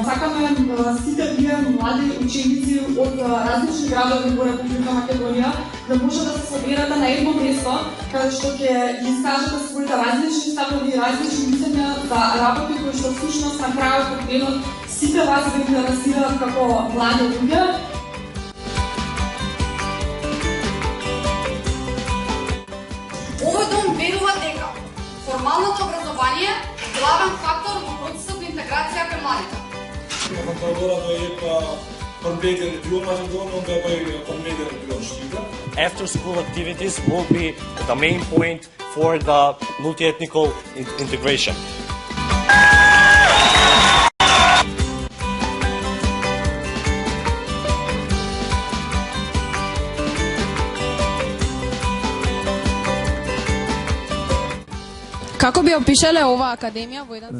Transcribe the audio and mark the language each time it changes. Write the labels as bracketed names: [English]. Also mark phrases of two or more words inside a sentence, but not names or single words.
[Macedonian] Сакаме сите вие млади ученици од различни градови во Република Македонија да може да се соберате на едно место каде што ќе ги искажете своите различни ставови и различни мислења за работи кои што всушност на крајот од денот сите вас ви интересираат како млади луѓе. Овој дом верува дека формалното образование е главен фактор во процесот на интеграција кај младите. [English] After school activities will be the main point for the multi-ethnical integration. [Macedonian] Како би опишале оваа академија во еден?